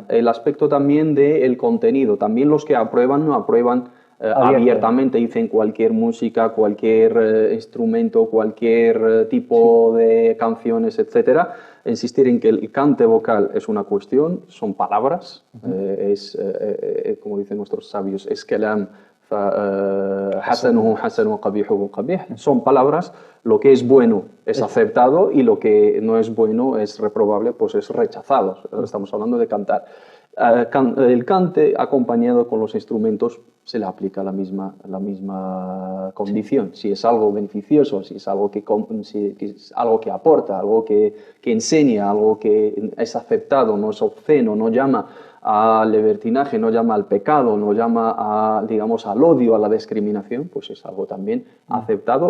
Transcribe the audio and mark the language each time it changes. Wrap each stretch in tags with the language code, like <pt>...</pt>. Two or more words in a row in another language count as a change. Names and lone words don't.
<es>El aspecto también del contenido. También los que aprueban no aprueban abiertamente, dicen cualquier música, cualquier instrumento, cualquier tipo de canciones, etcétera. Insistir en que el cante vocal es una cuestión, son palabras, es, como dicen nuestros sabios, es</es> <ar>كلام حسنه حسن وقبيحه قبيح.</ar> <es>Son palabras, lo que es bueno es aceptado y lo que no es bueno es reprobable, pues es rechazado. Estamos hablando de cantar. El cante acompañado con los instrumentos se le aplica la misma condición. Si es algo beneficioso, si es algo que es algo que aporta, algo que enseña, algo que es aceptado, no es obsceno, no llama al libertinaje, no llama al pecado, no llama digamos, al odio, a la discriminación, pues es algo también aceptado.</es>